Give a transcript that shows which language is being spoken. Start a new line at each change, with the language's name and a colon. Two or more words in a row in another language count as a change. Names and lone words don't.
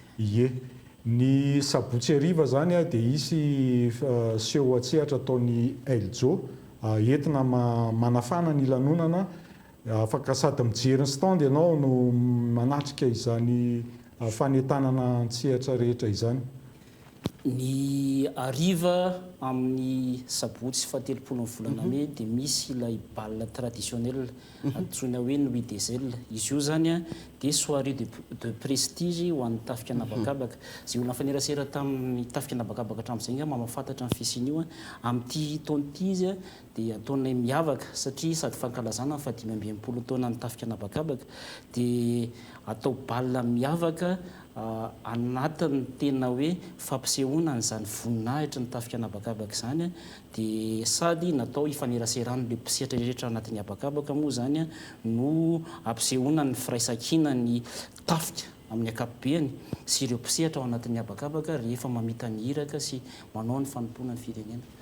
Malagasy: Ie, ny sabotsy hariva zany dia hisy seho an-tsehatra ataony Eljo entina manafana ny lanonana afaka sady mijery ny stand ianao no manatrika izany fanentanana an-tsehatra rehetra izany. ny ariva amin'ny sabotsy sy fahatelopolo ny volana me dia misy ilay
French: balle traditionnel
Malagasy: antsoina hoe
French: nuit des ailes.
Malagasy: Izy io zany a dia
French: soirée de prestige
Malagasy: ho an'ny tafika anabakabaka. Zay olona fanerasera tamin'ny tafika anabakabaka hatramin'izay nga mamafantatra amin'ny fisian'io a amin'ity taon'ity izy a dia ataonay miavaka satria sady fankalazana fa 5 taona ny tafika anabakabaka dia atao balle miavaka anatin'ny tena hoe fampisehoana n'izany voninahitra ny tafika anabakabaka zany a dia sady natao hifaneraserana le mpisehatra rehetra anatin'ny abakabaka moa zany a no ampisehoana ny firaisan-kina ny tafika amin'ny akapobeany sy ireo mpisehatra ao anatin'ny abakabaka rehefa mamita ny hiraka sy manao ny fanompoana ny firenena.